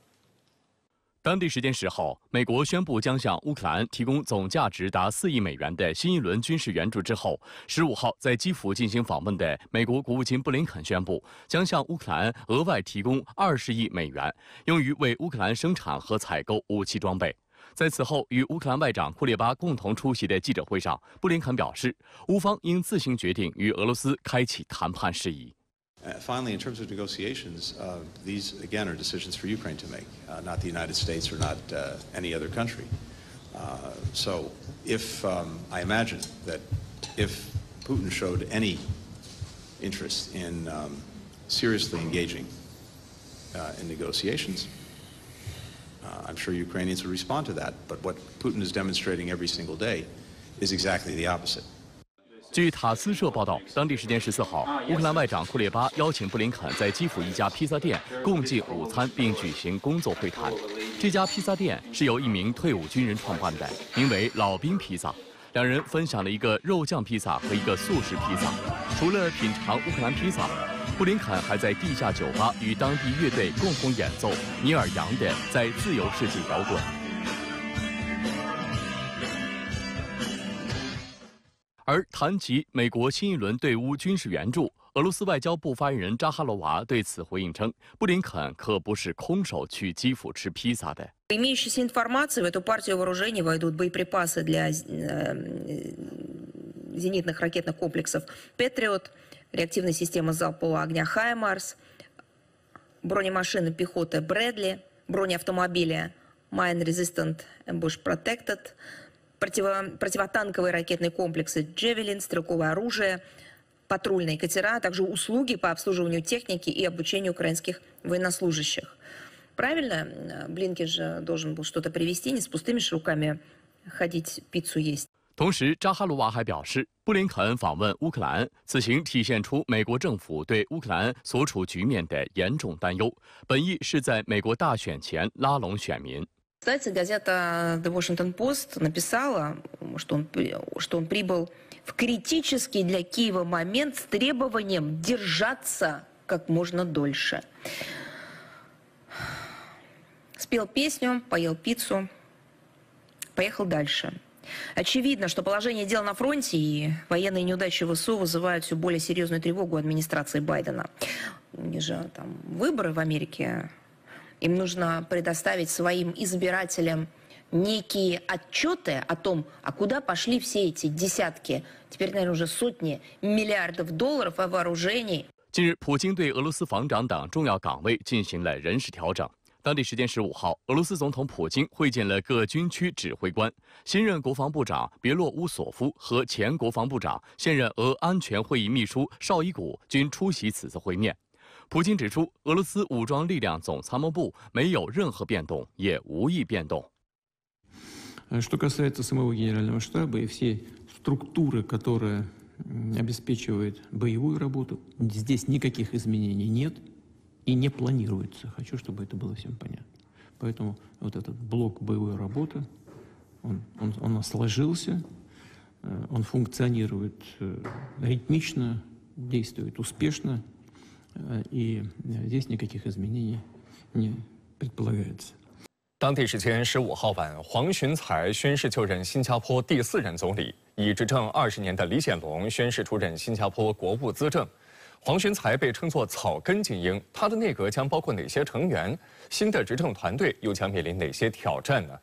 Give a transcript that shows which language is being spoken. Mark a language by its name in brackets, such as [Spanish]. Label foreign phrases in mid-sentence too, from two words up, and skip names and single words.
[Chinese] 当地时间10号，美国宣布将向乌克兰提供总价值达4亿美元的新一轮军事援助之后，15号在基辅进行访问的美国国务卿布林肯宣布，将向乌克兰额外提供20亿美元，用于为乌克兰生产和采购武器装备。在此后与乌克兰外长库列巴共同出席的记者会上，布林肯表示，乌方应自行决定与俄罗斯开启谈判事宜。 [English] Finally, in terms of negotiations, these again are decisions for Ukraine to make, not the United States or not any other country. So, if I imagine that if Putin showed any interest in seriously engaging in negotiations, I'm sure Ukrainians would respond to that. But what Putin is demonstrating every single day is exactly the opposite. [Chinese] 据塔斯社报道，当地时间14号，乌克兰外长库列巴邀请布林肯在基辅一家披萨店共进午餐，并举行工作会谈。这家披萨店是由一名退伍军人创办的，名为“老兵披萨”。两人分享了一个肉酱披萨和一个素食披萨。除了品尝乌克兰披萨，布林肯还在地下酒吧与当地乐队共同演奏尼尔·杨的《在自由世界摇滚》。而谈及美国新一轮对乌军事援助，俄罗斯外交部发言人扎哈罗娃对此回应称，布林肯可不是空手去基辅吃披萨的。 [Russian] Имеющейся информации, в эту партию вооружений войдут боеприпасы для зенитных ракетных комплексов «Патриот», реактивная система залпового огня «Хаймарс», бронемашины пехоты «Брэдли», бронеавтомобили [English] «Mine Resistant Ambush Protected», [Russian] противотанковые ракетные комплексы «Джевелин», стрелковое оружие, патрульные катера, а также услуги по обслуживанию техники и обучению украинских военнослужащих. Правильно, Блинкен же должен был что-то привезти, не с пустыми же руками ходить пиццу есть. [Chinese] 同时，扎哈罗娃还表示，布林肯访问乌克兰，此行体现出美国政府对乌克兰所处局面的严重担忧，本意是在美国大选前拉拢选民。 [Russian] Кстати, газета The Washington Post написала, что он прибыл в критический для Киева момент с требованием держаться как можно дольше. Спел песню, поел пиццу, поехал дальше. Очевидно, что положение дел на фронте и военные неудачи ВСУ вызывают все более серьезную тревогу администрации Байдена. У них же там выборы в Америке. Им нужно предоставить своим избирателям некие отчеты о том, а куда пошли все эти десятки, теперь, наверное, уже сотни миллиардов долларов вооружений. [Chinese] 近日，普京对俄罗斯防长等重要岗位进行了人事调整。当地时间15号，俄罗斯总统普京会见了各军区指挥官，新任国防部长别洛乌索夫和前国防部长、现任俄安全会议秘书绍伊古均出席此次会面。普京指出，俄罗斯武装力量总参谋部没有任何变动，也无意变动。 [Russian] Что касается самого генерального штаба и всей структуры, которая обеспечивает боевую работу, здесь никаких изменений нет и не планируется. Хочу, чтобы это было всем понятно. Поэтому вот этот блок боевой работы, он сложился, он функционирует ритмично, действует успешно. И здесь никаких изменений не предполагается. [Chinese] 当地时间15号晚，黄循财宣誓就任新加坡第4任总理，已执政20年的李显龙宣誓出任新加坡国务资政。黄循财被称作草根精英，他的内阁将包括哪些成员？新的执政团队又将面临哪些挑战呢？